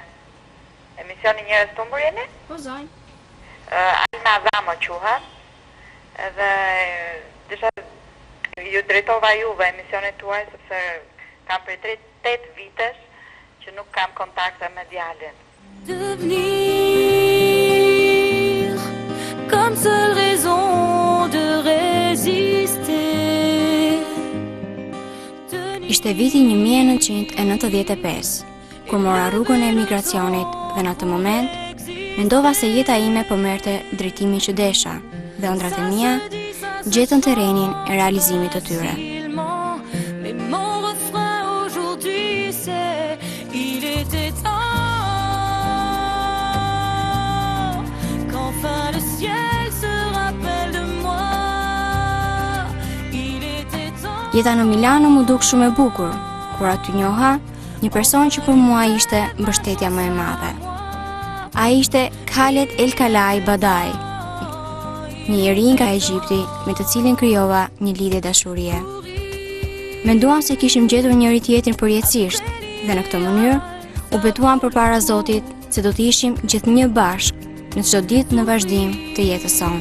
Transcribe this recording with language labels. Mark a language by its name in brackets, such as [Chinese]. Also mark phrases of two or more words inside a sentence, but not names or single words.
[Albanian] Emisioni Njerëz Tumbur jeni? Po zonj. Alma Dhamo quhet. Edhe desha ju drejtova juve emisionit tuaj sepse kam për 8 vitesh që nuk kam kontakte me djalin. [French] Devenir comme seule raison de résister. [Albanian] Ishte viti 1995, kur mora rrugën e emigracionit dhe në atë moment, mendova se jeta ime po merrte drejtimin që desha dhe ëndrat e mia gjetën terrenin e realizimit të tyre. [French] Mais mon refrain aujourd'hui c'est il était temps qu'enfin le ciel se rappelle de moi. Il était temps. [Albanian] Jeta në Milano mu duk shumë e bukur, kur aty njoha një person që për mua ishte mbështetja më e madhe. Ai ishte Khaled El Kalaj Badaj, një njeri nga Egjipti me të cilin krijova një lidhje dashurie. Menduam se kishim gjetur njëri tjetrin përjetësisht dhe në këtë mënyrë u betuam përpara Zotit se do të ishim gjithnjë bashk në çdo ditë në vazhdim të jetës sonë.